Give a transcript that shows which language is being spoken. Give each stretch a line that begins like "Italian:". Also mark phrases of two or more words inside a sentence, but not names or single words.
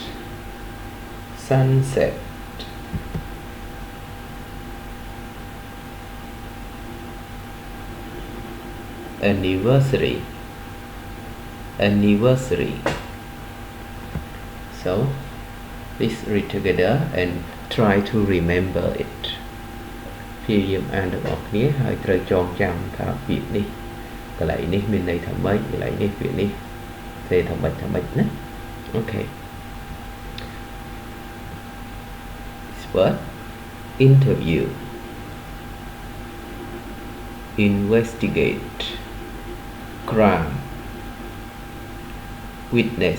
English: Sunset. Anniversary. Anniversary. So let's read together and try to remember it.
Khmer: ព្យាយាមអានទាំងអស់គ្នាហើយត្រូវចងចាំថាពាក្យនេះកន្លែងនេះមានន័យថាម៉េចកន្លែងនេះពាក្យនេះទេថាម៉េចណា Okay.
English: This word interview. Investigate. Crime. Witness.